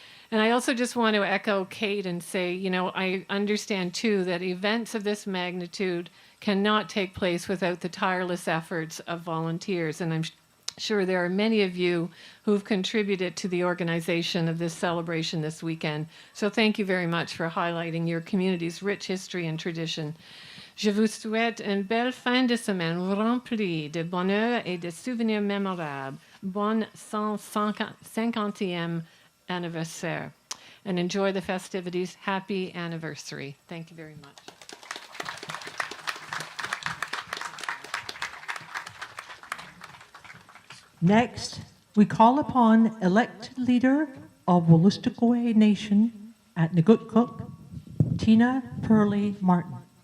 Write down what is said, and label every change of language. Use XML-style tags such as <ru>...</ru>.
<en>And I also just want to echo Kate and say, you know, I understand too that events of this magnitude cannot take place without the tireless efforts of volunteers. And I'm sure there are many of you who've contributed to the organization of this celebration this weekend. So thank you very much for highlighting your community's rich history and tradition.</en> <fr>Je vous souhaite une belle fin de semaine remplie de bonheur et de souvenirs mémorables. Bon 150e anniversaire.</fr> <en>And enjoy the festivities. Happy anniversary. Thank you very much. Next, we call upon elected leader of Wolastoqey Nation at Nagutkuk, Tina Purley Martin.</en>